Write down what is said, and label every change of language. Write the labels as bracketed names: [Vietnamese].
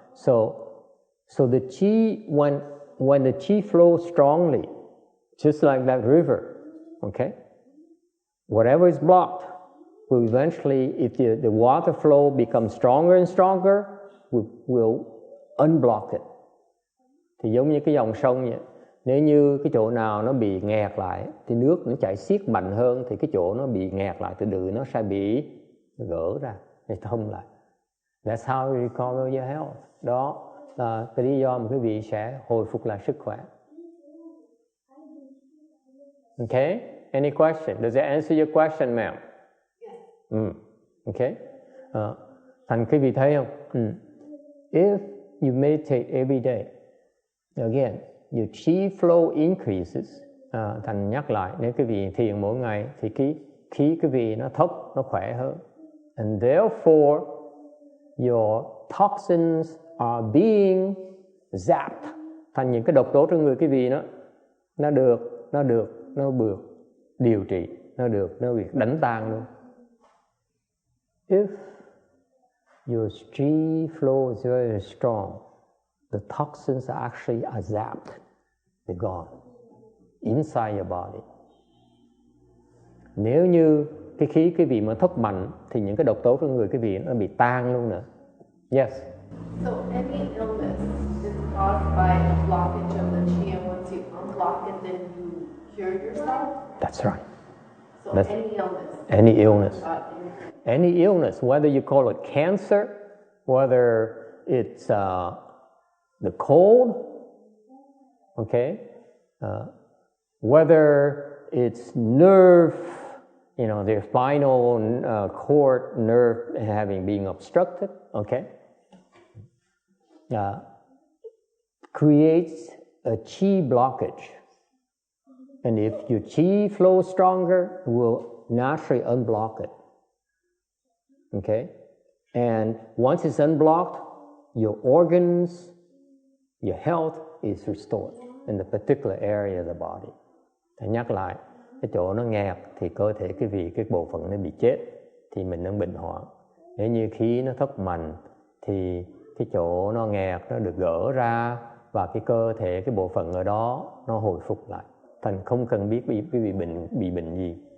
[English] So the chi, when the chi flows strongly, just like that river, okay, whatever is blocked will eventually, if the water flow becomes stronger and stronger, will unblock it. [Vietnamese] Thì giống như cái dòng sông vậy. Nếu như cái chỗ nào nó bị nghẹt lại thì nước nó chảy xiết mạnh hơn, thì cái chỗ nó bị nghẹt lại từ từ nó sẽ bị gỡ ra để thông lại. [English] That's how you recover your health. [Vietnamese] Đó là cái lý do mà quý vị sẽ hồi phục lại sức khỏe. [English] Okay? Any question? Does that answer your question, ma'am? Yes. Okay. [Vietnamese] Thành quý vị thấy không? If [English] you meditate every day, again, your chi flow increases. [Vietnamese] Thành nhắc lại, nếu quý vị thiền mỗi ngày thì khí quý vị nó thốc, nó khỏe hơn. [English] And therefore, your toxins are being zapped. [Vietnamese] Thành những cái độc tố trong người quý vị nó được điều trị, nó được đánh tan luôn. [English] If your chi flow is very strong, the toxins are actually zapped. They're gone inside your body. [Vietnamese] Nếu như cái khí quý vị mà thấp mạnh thì những cái độc tố trong người quý vị nó bị tan luôn nữa. [English] Yes. So any illness is caused by a blockage of the chi, and once you unblock it, then you cure yourself? That's right. So any illness. Any illness. Any illness, whether you call it cancer, whether it's the cold, okay, whether it's nerve, their spinal cord nerve being obstructed, okay, creates a chi blockage. And if your chi flows stronger, it will naturally unblock it. Okay? And once it's unblocked, your organs, your health is restored in the particular area of the body. [Vietnamese] Thì nhắc lại, cái chỗ nó nghẹt thì cơ thể quý vị, cái bộ phận nó bị chết thì mình đang bệnh hoạn. Nếu như khí nó thất mạnh thì cái chỗ nó nghẹt nó được gỡ ra và cái cơ thể, cái bộ phận ở đó nó hồi phục lại. Thành không cần biết quý vị bị bệnh gì.